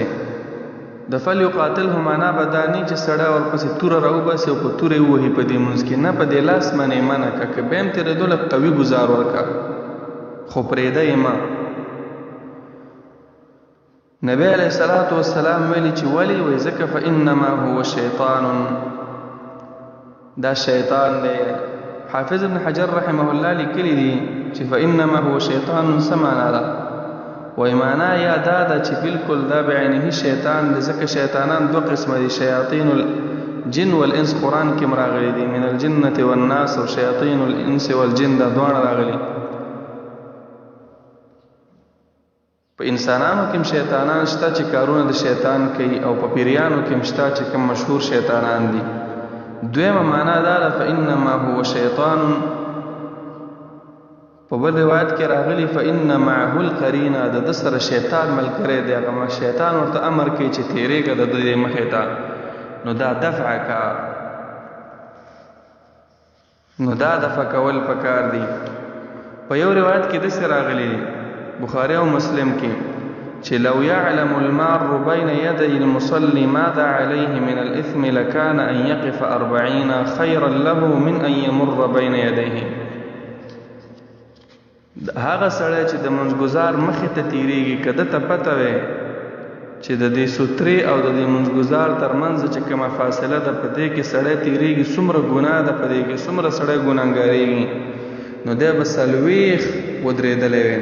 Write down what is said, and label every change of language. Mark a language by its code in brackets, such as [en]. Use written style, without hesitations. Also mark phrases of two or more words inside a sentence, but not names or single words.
[ps] د فلیقاتله معنا به دا نه چې سړی ورپسې توره راوباسي او په توره یې ووهي په دې منځ کې، نه په دې لاس باندې منع کړه، که بیا هم تېرېدو لږ قوي ګزار ورکړه خو پرېږده یې مه. نبی [ar] علیه الصلاة والسلام [ps] ویلي چې ولې وایي ځکه [ar] فإنما هو شیطان [ps] دا شیطان دی. حافظ ابن حجر [ar] رحمه الله [ps] لیکلی دی چې [ar] فإنما هو شیطان [ps] څه معنا ده؟ وایي معنا یا دا ده چې بالکل دا بعینه شیطان دی، ځکه شیطانان دوه قسمه دي، [ar] شیاطین الجن والانس [ps] قرآن کې راغلي دي، [ar] من الجنة والناس او شیاطین الانس والجن [ps] دا دواړه راغلي. په انسانانو کې شیطانان شته چې کارونه د شیطان کوي، او په پیریانو کې شته چې کوم مشهور شیطانان دي. دویمه معنا دا ده [ar] فإنما هو شیطان. [ps] په بل روایت کې راغلي [ar] فإن معه القرین، [ps] د سره شیطان ملګری دی، هغه شیطان ورته امر کوي چې تیرېږه د دې مخې ته، نو دا دفع کا، نو دا دفع کول پکار دي. په یو روایت کې داسې راغلي بخاری او مسلم کې چې [ar] لو يعلم المار بين يدي المصلي ماذا عليه من الإثم لكان أن يقف 40 خيرا له من أن يمر بين يديه. [ps] هغه سړی چې د منځګزار مخې ته تیریږي که ده ته پته وي چې د دې سوترې او د دې منځګزار ترمنځ چې کومه فاصله ده په دې کې سړی تیریږي، څومره ګناه ده په دې کې، څومره سړی ګناهګارېږي، نو دی به 40 ودرېدلی وي.